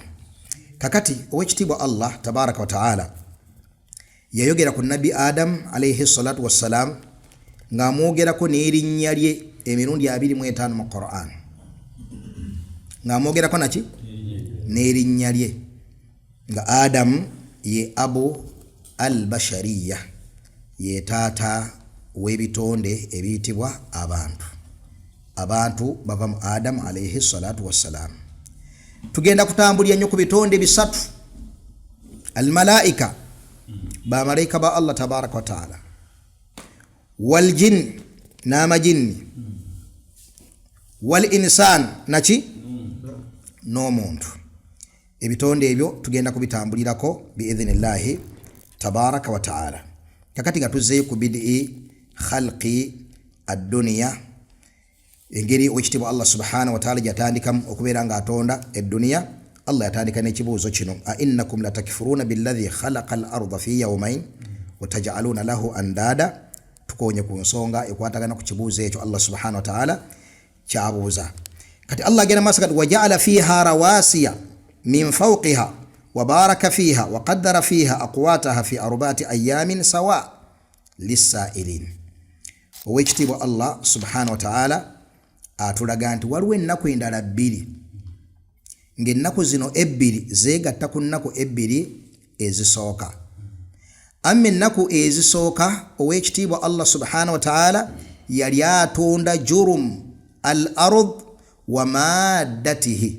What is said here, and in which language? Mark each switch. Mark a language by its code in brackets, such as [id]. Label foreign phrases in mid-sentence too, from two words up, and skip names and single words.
[lg] Kakati ow'ekitiibwa Allah [ar] تبارك وتعالى [lg] yayogera ku nabbi Adam [ar] عليه الصلاة والسلام [lg] ng'amwogerako n'erinnya lye emirundi 25 mu Qur'an, ng'amwogerako naki n'erinnya lye nga Adam ye [ar] أبو البشرية, [lg] ye taata w'ebitonde ebiyitibwa abantu bava mu Adam [ar] عليه الصلاة والسلام. [lg] Tugenda kutambulira nnyo ku bitonde bisatu: al-malaika, bamalayika ba Allah [ar] تبارك وتعالى, والجن, [lg] n'amajinni, [ar] والإنسان, [lg] naki n'omuntu. Ebitonde ebyo tugenda kubitambulirako [ar] بإذن الله تبارك وتعالى. [lg] Kakati nga tuzzeeyo ku [ar] بدء خلق الدنيا, [lg] engeri ow'ekitiibwa Allah [ar] سبحانه وتعالى [lg] gyatandikamu okubeera ng'atonda edduniya. Allah yatandika n'ekibuuzo kino: [ar] أإنكم لتكفرون بالذي خلق الأرض في يومين وتجعلون له أندادا. [lg] Tukonye ku nsonga ekwatagana ku kibuuzo ekyo Allah [ar] سبحانه وتعالى [lg] kyabuuza. Kati Allah agenda maaso kati: [ar] وجعل فيها رواسي من فوقها وبارك فيها وقدر فيها أقواتها في أربعة أيام سواء للسائلين. [lg] Ow'ekitiibwa Allah [ar] سبحانه وتعالى [lg] atulaga nti waliwo ennaku endala bbiri, ng'ennaku zino ebbiri zeegatta ku nnaku ebbiri ezisooka. Amma ennaku ezisooka ow'ekitiibwa Allah [ar] سبحانه وتعالى [lg] yali atonda [ar] جرم الأرض ومادته.